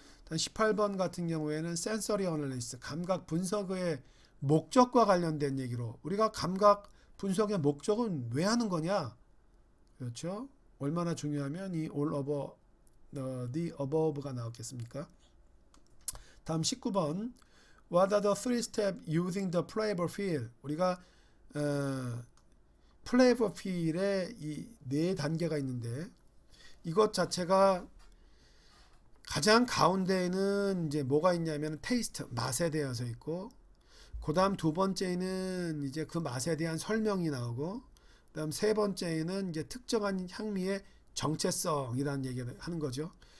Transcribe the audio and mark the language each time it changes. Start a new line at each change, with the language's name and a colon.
Korean: 18번 같은 경우에는 센서리 어널리시스, 감각 분석의 목적과 관련된 얘기로 우리가 감각 분석의 목적은 왜 하는 거냐? 그렇죠? 얼마나 중요하면 이
English: all over the above
Korean: 가 나왔겠습니까? 다음 19번.
English: What are the three steps using the flavor field?
Korean: 우리가 flavor field에 이 네 단계가 있는데 이것 자체가 가장 가운데에는 이제 뭐가 있냐면 테이스트, 맛에 대해서 있고, 그다음 두 번째는 이제 그 맛에 대한 설명이 나오고, 그다음 세 번째는 이제 특정한 향미의 정체성이라는 얘기를 하는 거죠.